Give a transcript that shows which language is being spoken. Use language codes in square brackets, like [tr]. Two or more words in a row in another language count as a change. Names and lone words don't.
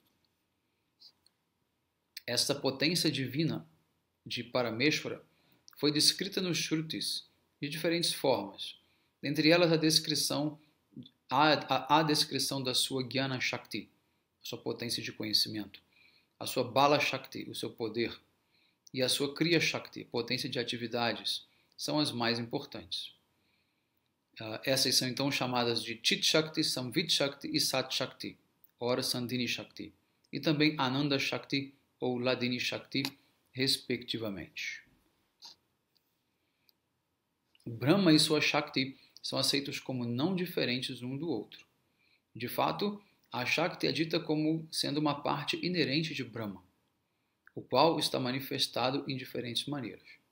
[pt] Esta potência divina de Parameshvara foi descrita nos Shrutis de diferentes formas, dentre elas a descrição da sua Jnana Shakti, a sua potência de conhecimento, a sua Bala Shakti, o seu poder, e a sua Kriya Shakti, potência de atividades, são as mais importantes. Essas são então chamadas de Chit Shakti, Samvit Shakti e Sat Shakti, ora Sandhini Shakti, e também Ananda Shakti ou Ladini Shakti, respectivamente. Brahma e sua Shakti são aceitos como não diferentes um do outro. De fato, a Shakti é dita como sendo uma parte inerente de Brahma, o qual está manifestado em diferentes maneiras.